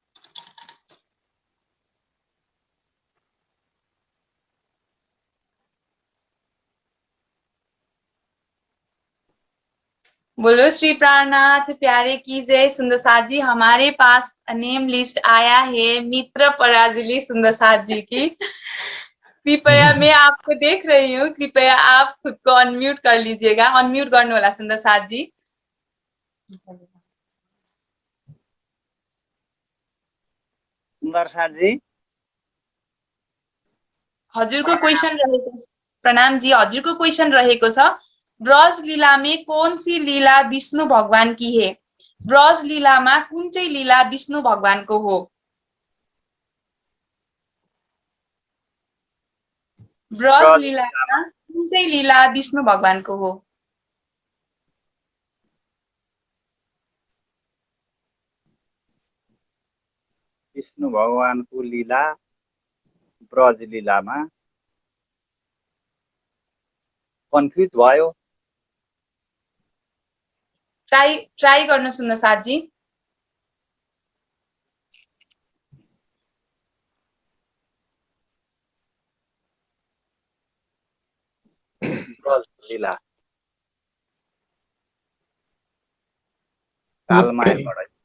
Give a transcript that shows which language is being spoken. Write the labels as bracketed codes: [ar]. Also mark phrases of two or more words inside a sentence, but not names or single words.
[hi] बोलो श्री प्राणनाथ प्यारे की जय। सुंदर साथ जी, हमारे पास नेम लिस्ट आया है मित्र पराजुली सुंदर साथ जी की। कृपया, मैं आपको देख रही हूँ, कृपया आप खुद को अनम्यूट कर लीजिएगा। [ne] अनम्यूट गर्नु होला सुंदर साथ जी। सुन्दर साथजी, हजुरको क्वेशन रहेको, प्रणाम जी, हजुरको क्वेशन रहेको छ, [hi] ब्रज लीला में कौन सी लीला विष्णु भगवान की है? [ne] ब्रज लीलामा कुन चाहिँ लीला विष्णु भगवानको हो? ब्रज लीलामा कुन चाहिँ लीला विष्णु भगवानको हो? विष्णु भगवानको लीला ब्रज लीलामा कन्फ्युज भयो। ट्राई गर्नु सुन्न साथजी। ब्रज लीला तालमायाबाट